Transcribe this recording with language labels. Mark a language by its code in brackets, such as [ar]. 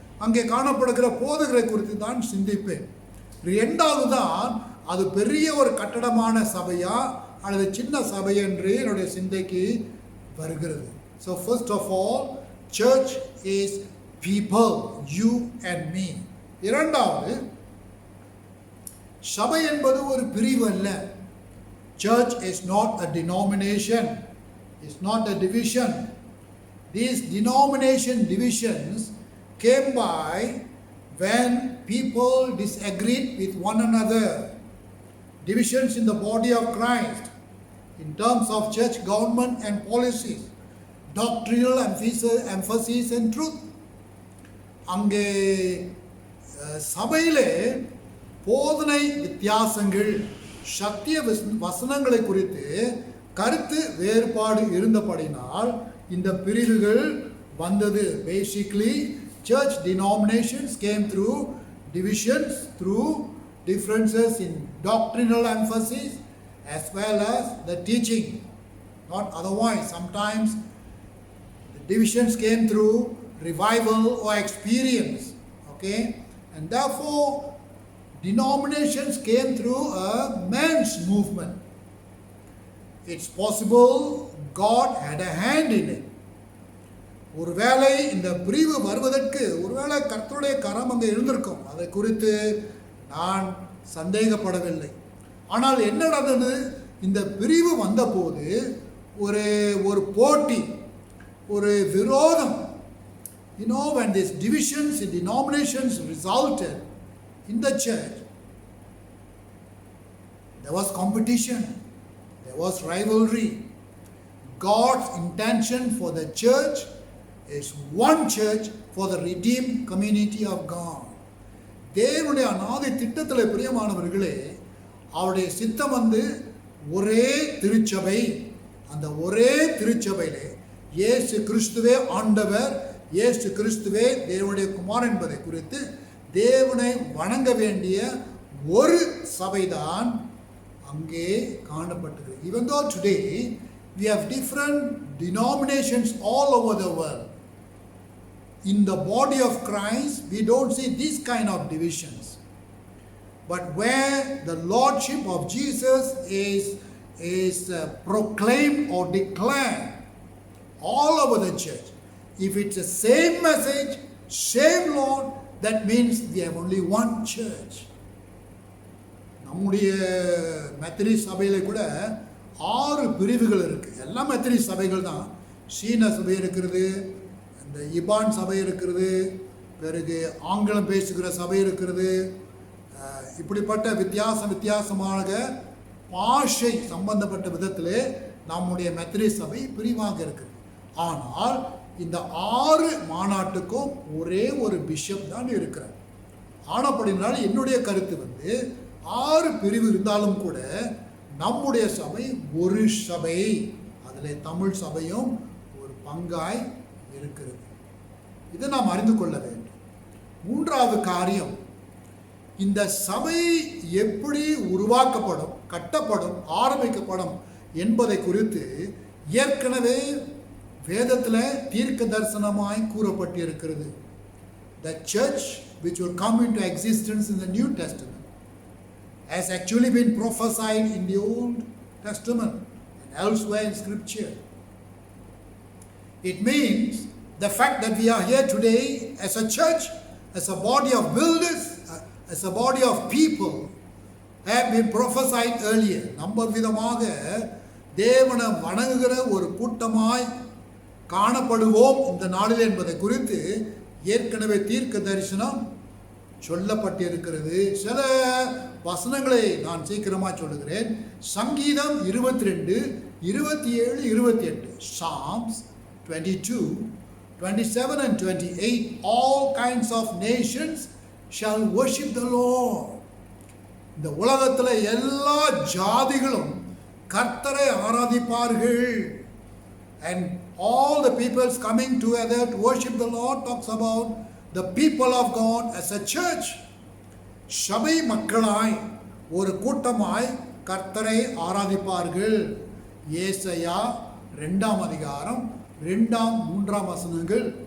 [ta] அங்கே காணப்படுகிற போதகரை குறித்து தான் சிந்திப்பேன். இரண்டாவது தான் அது பெரிய ஒரு கட்டடமான சபையா அல்லது சின்ன சபை என்று என்னுடைய சிந்தைக்கு வருகிறது. [en] So first of all, church is people, you and me. [ta] இரண்டாவது, சபை என்பது ஒரு பிரிவு அல்ல. [en] Church is not a denomination. It's not a division. These denomination divisions came by when people disagreed with one another. Divisions in the body of Christ in terms of church government and policies, doctrinal emphasis and truth. [ta] அங்கே சபையிலே போதனை வித்தியாசங்கள், சத்திய வசனங்களை குறித்து கருத்து வேறுபாடு இருந்தபடினால் இந்த பிரிவுகள் வந்தது. [en] Basically, church denominations came through divisions, through differences in doctrinal emphasis as well as the teaching. Not otherwise. Sometimes the divisions came through revival or experience. Okay? And therefore, denominations came through a man's movement. It's possible God had a hand in it. [ta] ஒருவேளை இந்த பிரிவு வருவதற்கு ஒருவேளை கர்த்தருடைய கரம் அங்கே இருந்திருக்கும். அதை குறித்து நான் சந்தேகப்படவில்லை. ஆனால் என்ன நடந்தது? இந்த பிரிவு வந்தபோது ஒரு போட்டி, ஒரு விரோதம். [en] You know, when these divisions in denominations resulted in the church, there was competition, there was rivalry. God's intention for the church is one church for the redeemed community of God. [ta] தேவனுடைய அநாதி திட்டத்தில் பிரியமானவர்களே, அவருடைய சித்தம் ஒரே திருச்சபை. அந்த ஒரே திருச்சபையிலே இயேசு கிறிஸ்துவே ஆண்டவர், இயேசு கிறிஸ்துவே தேவனுடைய குமாரன் என்பதை குறித்து தேவனை வணங்க வேண்டிய ஒரு சபைதான் அங்கே காணப்பட்டது. [en] Even though today we have different denominations all over the world, in the body of Christ we don't see these kind of divisions. But where the lordship of Jesus is proclaimed or declared all over the church, if it's the same message, same Lord, that means we have only one church. [ta] நம்முடைய Methodist சபையில் கூட 6 பிரிவுகள் இருக்குது. எல்லாம் Methodist சபைகள் தான். சீன சபை இருக்கிறது, இந்த இபான் சபை இருக்கிறது, பிறகு ஆங்கிலம் பேசுகிற சபை இருக்கிறது. இப்படிப்பட்ட வித்தியாசமான பாஷை சம்பந்தப்பட்ட விதத்திலே நம்முடைய மெத்தடிஸ்ட் சபை பிரிவாக இருக்குது. ஆனால் இந்த 6 மாநாட்டுக்கும் ஒரே ஒரு பிஷப் தான் இருக்கிறார். ஆனப்படினால என்னுடைய கருத்து 6 பிரிவு இருந்தாலும் கூட நம்முடைய சபை ஒரு சபை, அதில் தமிழ் சபையும் ஒரு பங்காய் இருக்கிறது. இதை நாம் அறிந்து கொள்ள வேண்டும். 3வது காரியம், இந்த சபை எப்படி உருவாக்கப்படும், கட்டப்படும், ஆரம்பிக்கப்படும் என்பதை குறித்து ஏற்கனவே வேதத்தில் தீர்க்க தரிசனமாய் கூறப்பட்டிருக்கிறது. [en] The church which will come into existence in the New Testament has actually been prophesied in the Old Testament and elsewhere in Scripture. It means the fact that we are here today as a church, as a body of builders, as a body of people, have been prophesied earlier. [ta] நம்ப விதமாக தேவனை வணங்குகிற ஒரு கூட்டமாய் காணப்படுவோம் இந்த நாளில் என்பதை குறித்து ஏற்கனவே தீர்க்க தரிசனம் சொல்லப்பட்டிருக்கிறது. சில வசனங்களை நான் சீக்கிரமாக சொல்லுகிறேன். சங்கீதம் 22, 27, 28, [en] Psalms 22, 27 and 28, all kinds of nations shall worship the Lord. [ta] இந்த உலகத்தில் எல்லா ஜாதிகளும் கர்த்தரை ஆராதிப்பார்கள். [en] And all the peoples coming together to worship the Lord talks about the people of God as a church. [ta] சபை மக்களாய் ஒரு கூட்டமாய் கர்த்தரை ஆராதிப்பார்கள். ஏசாயா 2ஆம் அதிகாரம் 2ஆம் 3ஆம் வசனங்கள்.